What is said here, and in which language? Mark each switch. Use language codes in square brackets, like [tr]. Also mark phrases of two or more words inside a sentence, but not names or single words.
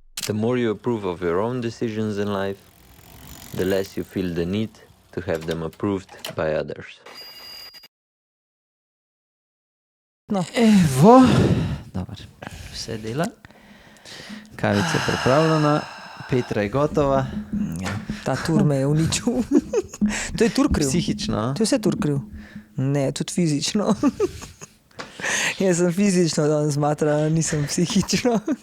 [en] The more you approve of your own decisions in life, the less you feel the need to have them approved by others. [sl] No. Evo, dobro, vse dela. Kavica je pripravljena, Petra je gotova. Ja, ta tur me je uničil. To je tur kriv. Psihično. To je vse tur kriv. Ne, tudi fizično. Jaz sem fizično danes zmatrana, nisem psihično.